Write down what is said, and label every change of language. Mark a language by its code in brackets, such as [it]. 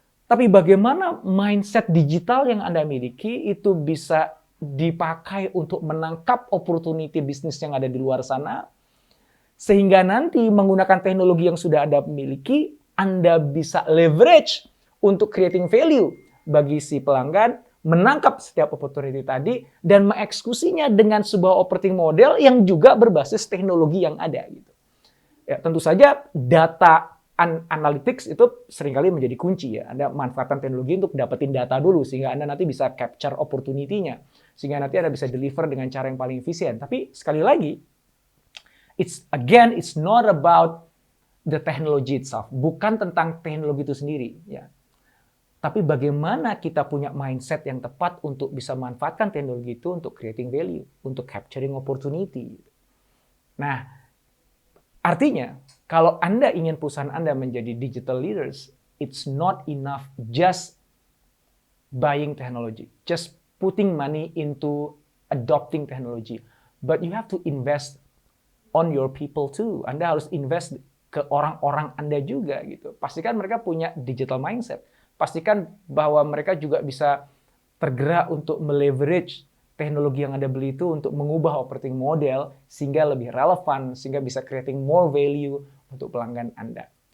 [id] Tapi bagaimana mindset digital yang Anda miliki itu bisa dipakai untuk menangkap opportunity bisnis yang ada di luar sana, sehingga nanti menggunakan teknologi yang sudah Anda miliki, Anda bisa leverage untuk creating value bagi si pelanggan, menangkap setiap opportunity tadi, dan mengeksekusinya dengan sebuah operating model yang juga berbasis teknologi yang ada. Gitu. Ya, tentu saja data analytics itu seringkali menjadi kunci ya. Anda manfaatkan teknologi untuk dapetin data dulu sehingga Anda nanti bisa capture opportunity-nya. Sehingga nanti Anda bisa deliver dengan cara yang paling efisien. Tapi sekali lagi, [en] it's not about the technology itself. [id] Bukan tentang teknologi itu sendiri. Ya. Tapi bagaimana kita punya mindset yang tepat untuk bisa manfaatkan teknologi itu untuk creating value, untuk capturing opportunity. Nah, artinya, kalau Anda ingin perusahaan Anda menjadi [en] digital leaders, it's not enough just buying technology, just putting money into adopting technology. But you have to invest on your people too. [id] Anda harus invest ke orang-orang Anda juga gitu. Pastikan mereka punya digital mindset. Pastikan bahwa mereka juga bisa tergerak untuk meleverage teknologi yang Anda beli itu untuk mengubah operating model sehingga lebih relevan, sehingga bisa creating more value untuk pelanggan Anda.